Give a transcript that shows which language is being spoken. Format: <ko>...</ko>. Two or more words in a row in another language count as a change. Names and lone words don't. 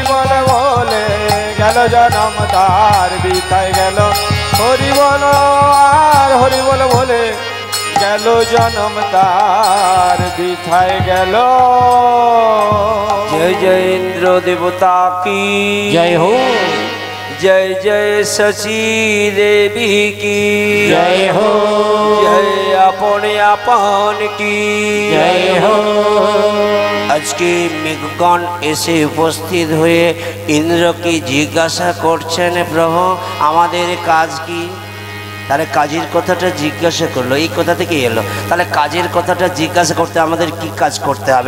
<bn>বল বলে গেল জনম তার বৃথায় গেল। হরি বল আর হরি বল বলে গেল জনম তার বৃথায় গেল।</bn> <hi>जय जय इंद्र देवता की जय हो, जय जय शशि देवी की जय हो, जय अपने अपन की जय हो।</hi> <bn>আজকে মেঘগণ এসে উপস্থিত হয়ে ইন্দ্রকে জিজ্ঞাসা করছেন, প্রভু আমাদের কাজ কি? তাহলে কাজের কথাটা জিজ্ঞাসা করলো, এই কথা থেকে এলো। তাহলে কাজের কথাটা জিজ্ঞাসা করতে আমাদের কি কাজ করতে হবে?</bn>